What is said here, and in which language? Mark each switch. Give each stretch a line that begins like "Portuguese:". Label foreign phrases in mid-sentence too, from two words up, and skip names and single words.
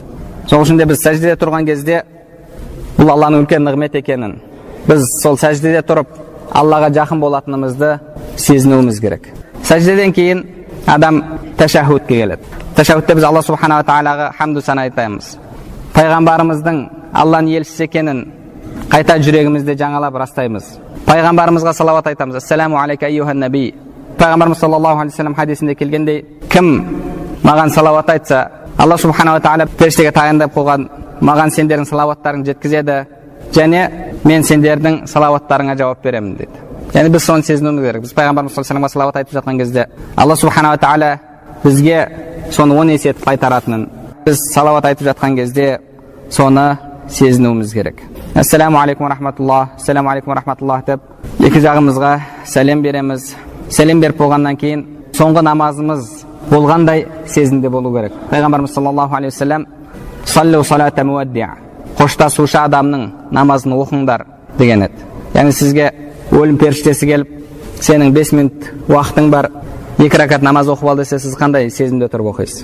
Kazakh: Сол үшін де біз сәждеде тұрған кезде бұл Алланың үлкен нығмет екенін, біз сол сәждеде тұрып Аллаға жақын болатынымызды сезінуіміз керек. Сәждеден кейін адам тәшәһудке келеді. Тәшәһудте біз
Arabic: الله سبحانه وتعالى حمد ثناء
Kazakh: айтамыз. Пайғамбарымыздың Алланың елшісі екенін қайта жүрегімізде жаңалап растаймыз. Пайғамбарымызға салауат айтамыз.
Arabic: السلام عليك أيها النبي.
Kazakh: Пайғамбарымыз
Arabic: صلى الله عليه وسلم
Kazakh: хадисінде келгендей, кім маған салауат айтса,
Arabic: الله سبحانه وتعالى
Kazakh: періштеге тағайындап қойған маған сендердің салауаттарың жеткізеді, және мен сендердің салауаттарыңа жауап беремін дейді. Яғни біз соны сезінуіміз керек. Біз пайғамбарымыз
Arabic: صلى الله عليه وسلم
Kazakh: салауат айтып жатқан кезде
Arabic: الله سبحانه وتعالى
Kazakh: бізге соны 10 есе етіп қайтаратынын, біз салауат айтып жатқан кезде соны сезінуіміз керек.
Arabic: السلام عليكم رحمة الله، السلام عليكم رحمة الله
Kazakh: деп екі жағымызға сәлем береміз. Сәлем беріп болғаннан кейін соңғы намазымыз болғандай сезімде болу керек. Пайғамбарымыз
Arabic: صلى الله عليه وسلم صلوا صلاة مودع,
Kazakh: қоштасушы адамның намазын оқыңдар деген еді. Яғни сізге өлім періштесі келіп, сенің 5 минут уақытың бар, 2 ракат намаз оқып ал десе, сіз қандай сезімде тұрып оқисыз?